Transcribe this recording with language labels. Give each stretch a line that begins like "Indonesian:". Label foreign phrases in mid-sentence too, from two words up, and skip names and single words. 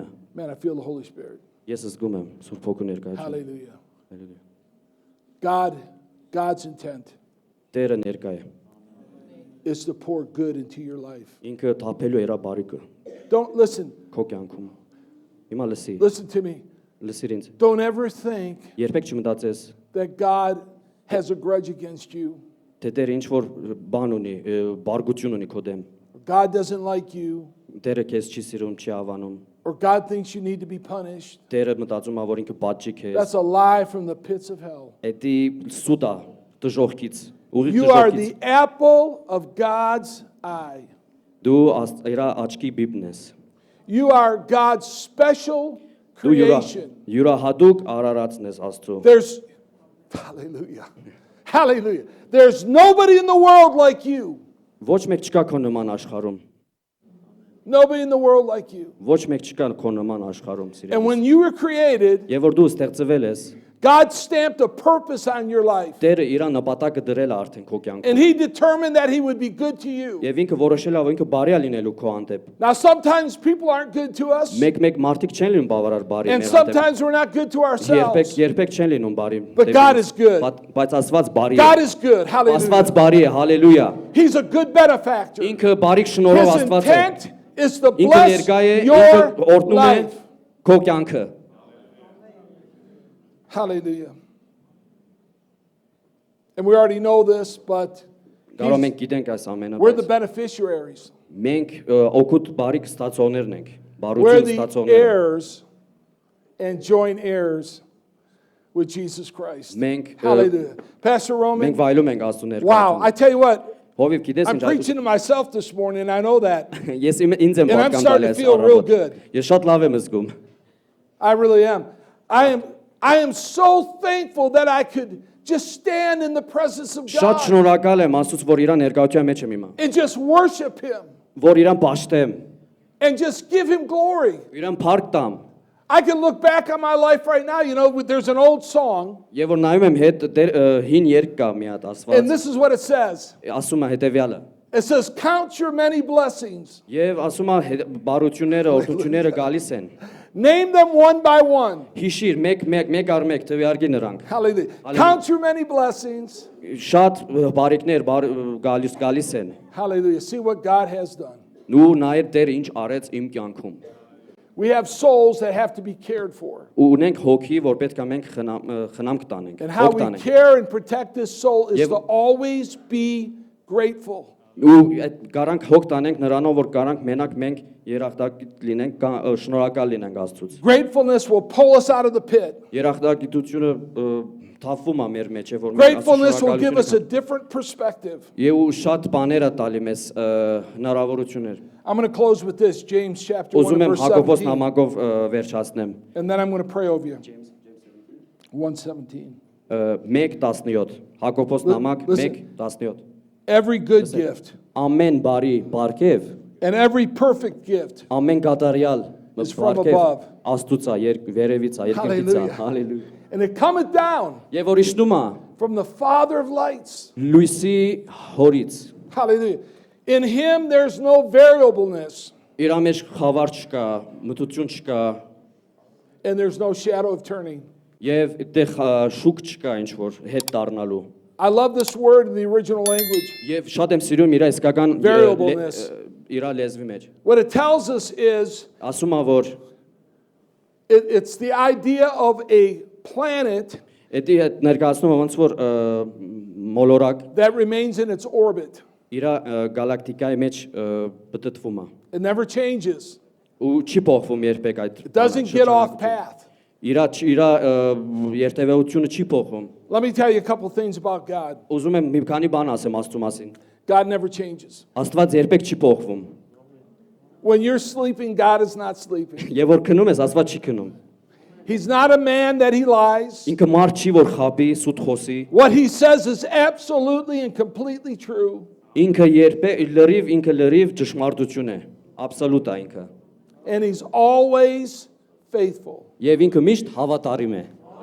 English: Man, I feel the Holy Spirit.
Armenian: Ես զգում եմ Սուրբ Հոգու ներկայությունը։
English: Hallelujah.
Armenian: Հալելույա։
English: God's intent
Armenian: Տերը ներկա է։
English: is to pour good into your life.
Armenian: Ինքը թափելու է իր բարիքը
English: Don't listen.
Armenian: քո կյանքում։ Հիմա լսի,
English: Listen to me.
Armenian: լսիր ինձ։
English: Don't ever think
Armenian: Երբեք չմտածես,
English: that God has a grudge against you.
Armenian: թե Տերը ինչ որ բան ունի, բարգություն ունի քո դեմ։
English: God doesn't like you.
Armenian: Տերը քեզ չի սիրում, չի ավանում։
English: Or God thinks you need to be punished.
Armenian: Տերը մտածում է, որ ինքը պատժի քեզ։
English: That's a lie from the pits of hell.
Armenian: Էդի սուտա դժողքից, ուղիղ
English: You are
Armenian: դժողքից։
English: the apple of God's eye.
Armenian: Դու իր աչքի բիբն ես։
English: You are God's special
Armenian: Դու
English: creation.
Armenian: յուրահատուկ արարածն ես Աստծո։
English: There's, hallelujah, hallelujah. There's nobody in the world like you.
Armenian: Ոչ մեկ չկա քո նման աշխարհում։
English: Nobody in the world like you.
Armenian: Ոչ մեկ չկա քո նման աշխարհում,
English: And
Armenian: սիրելիս։
English: when you were created,
Armenian: Եվ որ դու ստեղծվել ես,
English: God stamped a purpose on your life.
Armenian: Տերը իր նպատակը դրել է արդեն քո կյանքում։
English: And He determined that He would be good to you.
Armenian: Եվ ինքը որոշել է, որ ինքը բարի է լինելու քո հանդեպ։
English: Now, sometimes people aren't good to us,
Armenian: Մեկ մարդիկ չեն լինում բավարար բարի
English: and
Armenian: մեր հանդեպ։
English: sometimes we're not good to ourselves.
Armenian: Երբեք չեն լինում բարի։
English: But God is good.
Armenian: Բայց Աստված բարի է։
English: God is good.
Armenian: Աստված
English: Hallelujah.
Armenian: բարի է, հալելույա։
English: He's a good benefactor.
Armenian: Ինքը բարիք շնորհող
English: His
Armenian: Աստված է։
English: intent is to
Armenian: Ինքը
English: bless
Armenian: ներկա է, ինքը
English: your
Armenian: օրհնում է
English: life.
Armenian: քո կյանքը։
English: Hallelujah. And we already know this, but
Armenian: Կարող մենք գիտենք այս ամենը,
English: we're the
Armenian: բայց
English: beneficiaries.
Armenian: մենք օգուտ բարիք ստացողներն ենք,
English: We're
Armenian: բարություն
English: the
Armenian: ստացողներ։
English: heirs and joint heirs with Jesus Christ.
Armenian: Մենք
English: Hallelujah. Pastor
Armenian: մենք
English: Roman,
Armenian: վայելում ենք Աստծո
English: wow, I
Armenian: ներկայությունը։
English: tell you what,
Armenian: Հովիվ գիտես
English: I'm
Armenian: ինչ
English: preaching to myself this morning, and I know that.
Armenian: Ես ինձ եմ
English: And I'm
Armenian: պատկան
English: starting
Armenian: տալի
English: to
Armenian: այս
English: feel real
Armenian: առավոտ։
English: good.
Armenian: Ես շատ լավ եմ զգում։
English: I really am. I am so thankful that I could just stand in the presence of
Armenian: Շատ
English: God
Armenian: շնորհակալ եմ Աստծուց, որ իր ներկայության մեջ եմ հիմա,
English: and just worship Him
Armenian: որ իրան պաշտեմ,
English: and just give Him glory.
Armenian: իրան փառք տամ։
English: I can look back on my life right now. You know, there's an old song,
Armenian: Եվ որ նայում եմ հետ հին երգ կա մի հատ
English: and
Armenian: Աստված,
English: this is what it says.
Armenian: ասում է հետևյալը։
English: It says, count your many blessings.
Armenian: Եվ ասում է բարությունները, օրհնությունները գալիս են։
English: Name them one by one.
Armenian: Հիշիր մեկ առ մեկ թվարկի նրանք։
English: Hallelujah. Count your many blessings.
Armenian: Շատ բարիքներ գալիս են։
English: Hallelujah. See what God has done.
Armenian: Ու նայր Տերը ինչ արեց իմ կյանքում։
English: We have souls that have to be cared for.
Armenian: Ու ունենք հոգի, որ պետք է մենք խնամք տանենք,
English: And how
Armenian: հոգ
English: we
Armenian: տանենք։
English: care and protect this soul is
Armenian: Եվ-
English: to always be grateful.
Armenian: Ու այդ garanք հոգ տանենք նրանով, որ garanք մենակ մենք երախտագիտ լինենք, շնորհակալ լինենք Աստծուց։
English: Gratefulness will pull us out of the pit.
Armenian: Երախտագիտությունը թափվում է մեր մեջ, որ մենք
English: Gratefulness will give us a
Armenian: շնորհակալություն
English: different perspective.
Armenian: Եվ ու շատ բաներ է տալի մեզ հնարավորություններ։
English: I'm going to close with this, James chapter 1
Armenian: Ուզում եմ
English: verse
Armenian: Հակոբոս 17. նամակով վերջացնեմ։
English: And then I'm going to pray over you. 1:17.
Armenian: 1:17 Հակոբոս նամակ
English: listen. 1:17 Every good gift
Armenian: Ամեն բարի բարգև,
English: and every perfect gift
Armenian: ամեն կատարյալ
English: is from above.
Armenian: Աստուծա, վերևից է, երկնքից է։
English: Hallelujah.
Armenian: Հալելույա։
English: And it cometh down
Armenian: Եվ որ իջնում է
English: from the Father of lights.
Armenian: լույսի հորից։
English: Hallelujah. In him there's no variableness
Armenian: Իր մեջ խավար չկա, մտություն չկա,
English: and there's no shadow of turning.
Armenian: եւ այդտեղ շուկ չկա ինչ որ հետ դառնալու։
English: I love this word in the original language.
Armenian: Եվ շատ եմ սիրում իր իսկական
English: Variableness.
Armenian: իր լեզվի մեջ։
English: What it tells us is
Armenian: Ասում է որ
English: it's the idea of a planet
Armenian: Էդի հետ ներկայացնում է ոնց որ մոլորակ
English: that remains in its orbit.
Armenian: իր գալակտիկայի մեջ բտտվում է
English: It never changes.
Armenian: ու չի փոխվում երբեք այդ
English: It doesn't get off path.
Armenian: իր երթևեկությունը չի փոխվում
English: Let me tell you a couple things about God.
Armenian: ուզում եմ մի քանի բան ասեմ Աստծո մասին
English: God never changes.
Armenian: Աստված երբեք չի փոխվում
English: When you're sleeping, God is not sleeping.
Armenian: եւ որ քնում ես Աստված չի քնում
English: He's not a man that he lies.
Armenian: ինքը մարդ չի որ խաբի սուտ խոսի
English: What he says is absolutely and completely true.
Armenian: ինքը լրիվ ճշմարտություն է absolute է ինքը
English: And he's always faithful.
Armenian: եւ ինքը միշտ հավատարիմ է